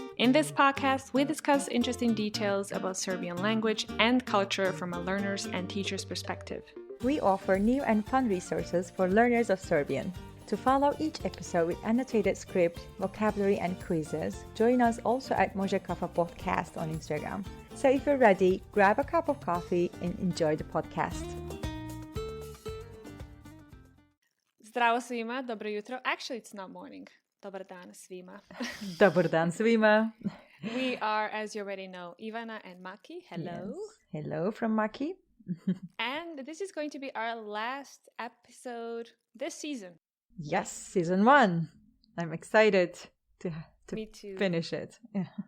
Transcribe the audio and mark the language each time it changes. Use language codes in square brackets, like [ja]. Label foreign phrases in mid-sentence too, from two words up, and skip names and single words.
[en] In this podcast, we discuss interesting details about Serbian language and culture from a learner's and teacher's perspective. We offer new and fun resources for learners of Serbian. To follow each episode with annotated script, vocabulary, and quizzes, join us also at Može Kafa Podcast on Instagram. So if you're ready, grab a cup of coffee and enjoy the podcast. [sr] Zdravo svima, dobro jutro. [en] Actually, it's not morning. [sr] Dobar dan svima. Dobar dan svima. [en] We are, as you already know, Ivana and Maki. Hello. Yes. Hello from Maki. And this is going to be our last episode this season. Yes, season 1. I'm excited to Me too. finish it. Yeah.